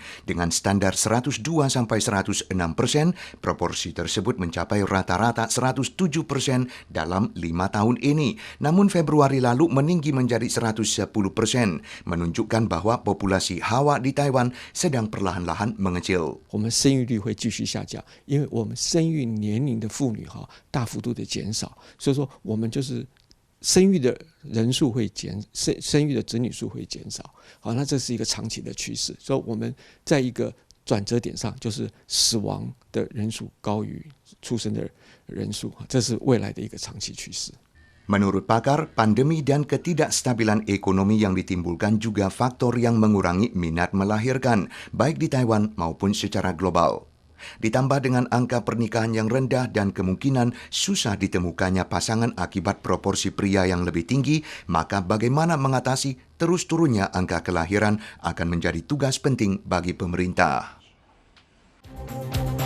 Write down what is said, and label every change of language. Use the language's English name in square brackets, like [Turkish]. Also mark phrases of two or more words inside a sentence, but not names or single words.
[Indonesian] Dengan standar 102-106%, proporsi tersebut mencapai rata-rata 107% dalam 5 tahun ini. Namun Februari lalu meninggi menjadi 110%, menunjukkan bahwa populasi Hawa di Taiwan sedang perlahan-lahan mengecil. [Chinese] 我们生育率会继续下降，因为我们生育年龄的妇女大幅度的减少，所以说我们就是生育的人数会生育的子女数会减少。好，那这是一个长期的趋势，所以我们在一个转折点上，就是死亡的人数高于出生的人数，这是未来的一个长期趋势。 [Indonesian] Menurut pakar, pandemi dan ketidakstabilan ekonomi yang ditimbulkan juga faktor yang mengurangi minat melahirkan, baik di Taiwan maupun secara global. Ditambah dengan angka pernikahan yang rendah dan kemungkinan susah ditemukannya pasangan akibat proporsi pria yang lebih tinggi, maka bagaimana mengatasi terus turunnya angka kelahiran akan menjadi tugas penting bagi pemerintah.